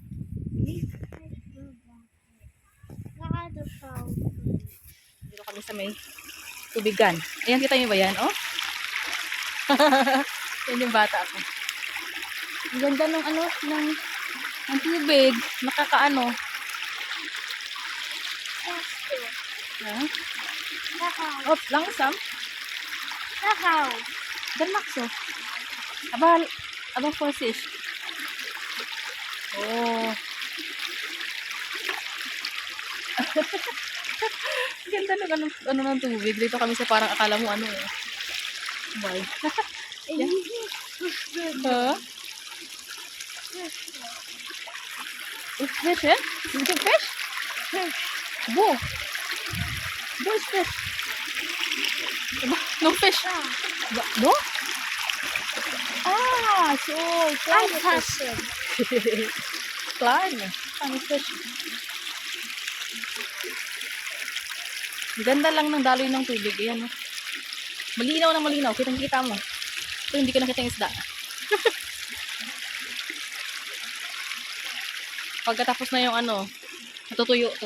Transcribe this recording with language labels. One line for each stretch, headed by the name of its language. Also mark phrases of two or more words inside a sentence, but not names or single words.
Filipino: Dito kami sa may tubigan. Ayan, kita niyo ba yan? Oh? Yan yung bata ko. Ang ganda ng ano, ng tubig. Nakakaano. Huh?
German: Oh, langsam. Ganmakso. Abang Vorsicht. Oh.
Filipino: Ganda ng ano ng tubig. Dito kami sa parang akala mo ano eh.
English: Bye. Yeah. Huh? It's fish, eh? Is it fish?
German: Wo? Wo
English: is fish? No fish. No?
German: Ah, so kleine fish. Kleine fish.
Filipino: Ganda lang ng daloy ng tubig. Ayan, oh. Malinaw na malinaw. Kitang-kita mo. Ito, hindi ko nakita yung isda. Pagkatapos na yung ano, natutuyo to.